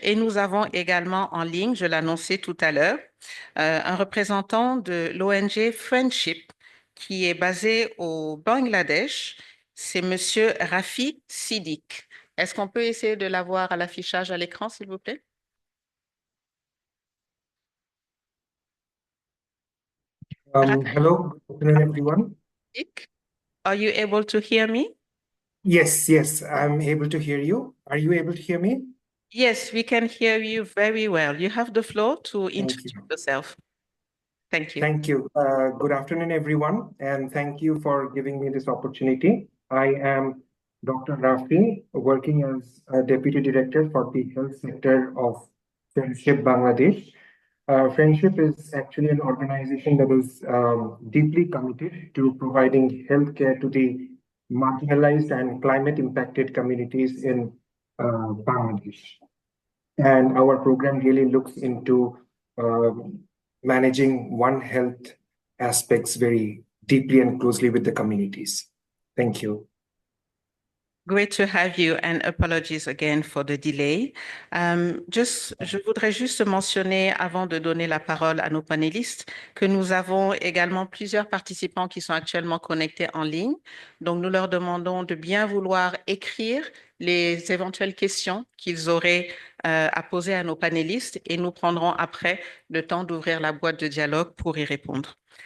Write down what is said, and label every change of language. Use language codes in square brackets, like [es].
[fr] Et nous avons également en ligne, je l'annonçais tout à l'heure, un représentant de l'ONG Friendship qui est basé au Bangladesh. C'est Monsieur Rafi Siddiq. Est-ce qu'on peut essayer de l'avoir à l'affichage à l'écran, s'il vous plaît? [en] Hello, good afternoon, everyone. Are you able to hear me? Yes, I'm able to hear you. Are you able to hear me? Yes, we can hear you very well. You have the floor to introduce yourself. Thank you. Thank you. Good afternoon, everyone, and thank you for giving me this opportunity. I am Dr. Rafi, working as a Deputy Director for the Health Sector of Friendship Bangladesh. Friendship is actually an organization that is deeply committed to providing healthcare to the marginalized and climate impacted communities in Bangladesh. And our program really looks into managing One Health aspects very deeply and closely with the communities. Thank you. Great to have you and apologies again for the delay. [fr] Je voudrais juste mentionner avant de donner la parole à nos panélistes que nous avons également plusieurs participants qui sont actuellement connectés en ligne. Donc, nous leur demandons de bien vouloir écrire les éventuelles questions qu'ils auraient à poser à nos panélistes et nous prendrons après le temps d'ouvrir la boîte de dialogue pour y répondre.